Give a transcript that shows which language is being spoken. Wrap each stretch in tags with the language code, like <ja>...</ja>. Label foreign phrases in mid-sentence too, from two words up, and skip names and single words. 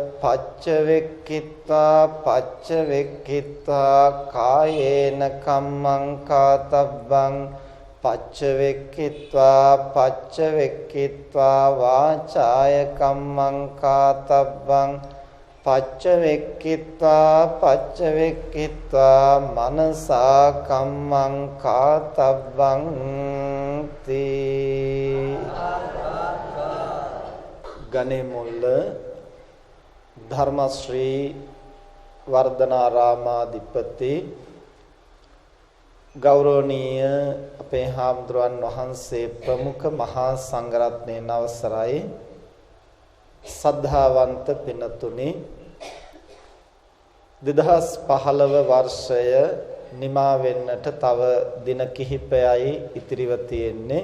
<pi>पच्चवेक्खित्वा कायेन कम्मं कातव्वं पच्चवेक्खित्वा वाचाय कम्मं कातव्वं पच्चवेक्खित्वा मनसा कम्मं कातव्वं ති ගණේමුල්ල ධර්මශ්‍රී</pi> <si>වර්ධනාරාමාධිපති ගෞරවනීය අපේ හාමුදුරන් වහන්සේ ප්‍රමුඛ මහා සංඝරත්නයේ අවසරයි සද්ධාවන්ත පින්තුනි 2015 වර්ෂය නිමා වෙන්නට තව දින කිහිපයයි ඉතිරිව තියෙන්නේ.</si>